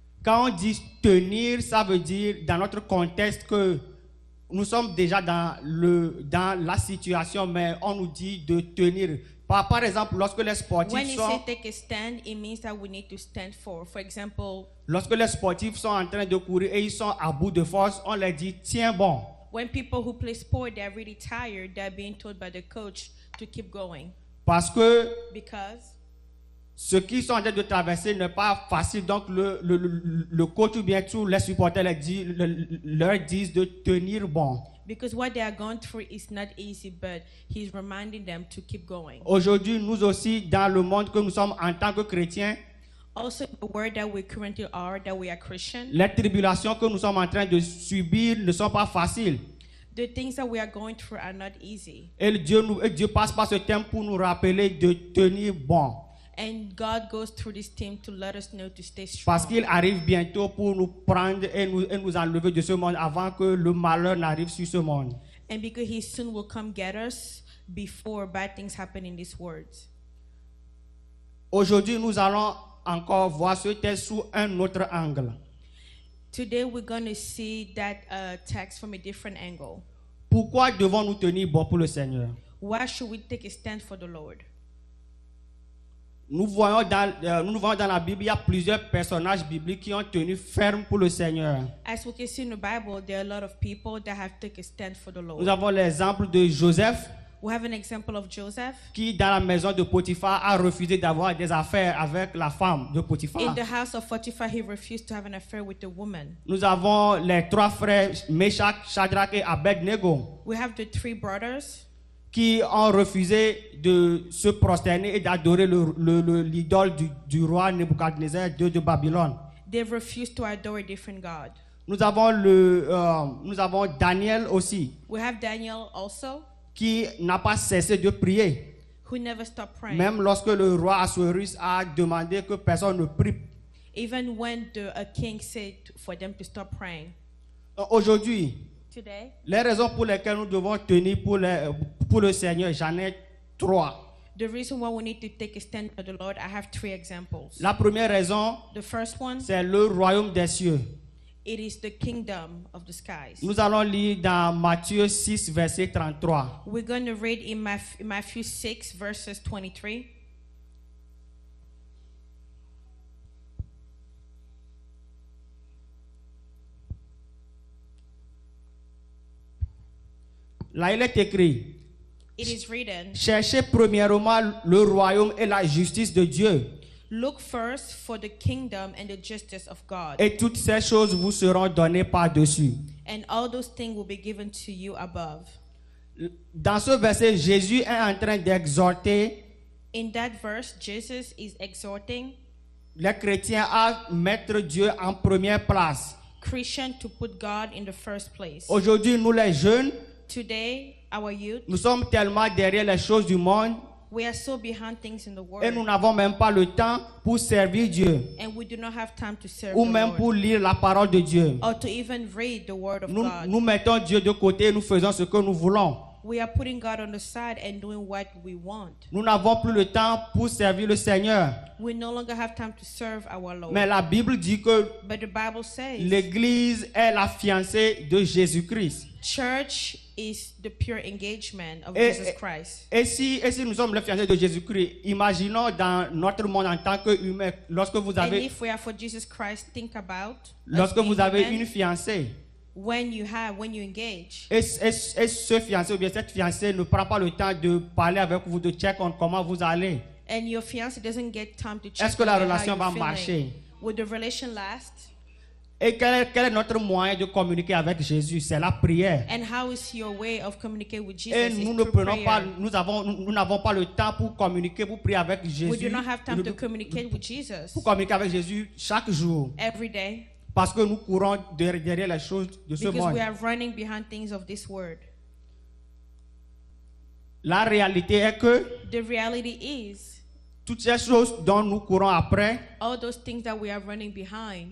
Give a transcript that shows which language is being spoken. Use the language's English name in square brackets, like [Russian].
[French] Quand on dit tenir, ça veut dire dans notre contexte que nous sommes déjà dans la situation, mais on nous dit de tenir. Par exemple, lorsque les [English] when [French] sportifs [English] he [French] sont, [English] says take a stand, it means that we need to stand for. For example, [French] lorsque les sportifs sont en train de courir et ils sont à bout de force, on leur dit tiens bon. [English] when people who play sport, they're really tired, they're being told by the coach to keep going. [French] Parce que [English] Because [French] ce qu'ils sont en train de traverser n'est pas facile. Donc le coach ou bien tous les supporters leur disent de tenir bon. [English] what they are going through is not easy, but he's reminding them to keep going. [French] Aujourd'hui, nous aussi, dans le monde que nous sommes en tant que chrétiens, [English] Also, the word that we currently are, that we are Christian, [French] les tribulations que nous sommes en train de subir ne sont pas faciles. [English] the things that we are going through are not easy. [French] Et Dieu passe par ce thème pour nous rappeler de tenir bon. [English] And God goes through this theme to let us know to stay [French] Parce [English] strong. [French] qu'il arrive bientôt pour nous prendre et nous enlever de ce monde avant que le malheur n'arrive sur ce monde. [English] And because he soon will come get us before bad things happen in this world. [French] Aujourd'hui, nous allons encore voir ce texte sous un autre angle. [English] Today we're going to see that text from a different angle. [French] Pourquoi devons-nous tenir bon pour le Seigneur? [English] Why should we take a stand for the Lord? [French] Nous voyons dans la Bible, il y a plusieurs personnages bibliques qui ont tenu ferme pour le Seigneur. [English] As we can see in the Bible, there are a lot of people that have taken a stand for the [French] Nous [English] Lord. [French] avons l'exemple de Joseph [English] We have an example of Joseph. [French] qui, dans la maison de Potiphar, a refusé d'avoir des affaires avec la femme de Potiphar. [English] In the house of Potiphar, he refused to have an affair with a woman. [French] Nous avons les trois frères Meshach, Shadrach et Abednego [English] We have the three brothers [French] qui ont refusé de se prosterner et d'adorer l'idole du roi Nebuchadnezzar de Babylone. [English] They've refused to adore a different God. [French] Nous avons Daniel aussi [English] We have Daniel also, [French] qui n'a pas cessé de prier. [English] who never stop praying. [French] Même lorsque le roi Assuérus a demandé que personne ne prie. [English] Even when a king said for them to stop praying. [French] Aujourd'hui, [English] Today, [French] les raisons pour lesquelles nous devons tenir pour le Seigneur, j'en ai 3. [English] the reason why we need to take a stand for the Lord, I have 3 examples. [French] La première raison, [English] The first one, [French] c'est le royaume des cieux. [English] it is the kingdom of the skies. [French] Nous allons lire dans Matthieu 6, verset 33. [English] We're going to read in Matthew 6, verses 23. [French] Là, il est écrit, [English] It is written, [French] cherchez premièrement le royaume et la justice de Dieu, [English] look first for the kingdom and the justice of God, [French] et toutes ces choses vous seront données par-dessus. [English] and all those things will be given to you above. [French] Dans ce verset, Jésus est en train d'exhorter [English] In that verse, Jesus is exhorting [French] les chrétiens à mettre Dieu en première place. [English] Christians to put God in the first place. [French] Aujourd'hui, nous les jeunes, [English] Today, our youth, [French] nous sommes tellement derrière les choses du monde [English] we are so behind things in the [French] et nous [English] world, [French] n'avons même pas le temps pour servir Dieu [English] and we do not have time to serve [French] ou [English] the [French] même [English] Lord, [French] pour lire la parole de Dieu. [English] or to even read the word of [French] Nous [English] God. [French] mettons Dieu de côté et nous faisons ce que nous voulons. [English] We are putting God on the side and doing what we want. [French] Nous n'avons plus le temps pour servir le Seigneur. [English] We no longer have time to serve our Lord. [French] Mais la Bible dit que [English] But the Bible says [French] l'Église est la fiancée de Jésus-Christ. [English] church is the pure engagement of [French] Et- [English] Jesus Christ. [French] Et si nous sommes les fiancés de Jésus-Christ, imaginons dans notre monde en tant qu'humain, lorsque vous [English] And [French] avez, [English] if we are for Jesus Christ, think about us [French] lorsque [English] being [French] vous avez [English] human, [French] une fiancée, [English] when you engage, [French] et ce fiancé ou bien cette fiancée ne prend pas le temps de parler avec vous, de [English] check on [French] comment vous allez. [English] and your fiance doesn't get time to check [French] Est-ce que la [English] on how [French] relation [English] you're [French] va [English] feeling, [French] marcher? [English] will the relation last? [French] Et quel est notre moyen de communiquer avec Jésus? C'est la prière. [English] And how is your way of communicating with Jesus? [French] Et [English] Is [French] nous ne [English] through [French] prenons pas, [English] prayer. [French] nous n'avons pas le temps pour communiquer, pour prier avec [English] We [French] Jésus, [English] do not have time [French] Nous- [English] to communicate with Jesus [French] pour communiquer avec Jésus chaque jour. [English] every day [French] Parce que nous courons derrière les choses de ce [English] because [French] monde. [English] we are running behind things of this world. [French] La réalité est que [English] The reality is, [French] toutes ces choses dont nous courons après, [English] all those things that we are running behind,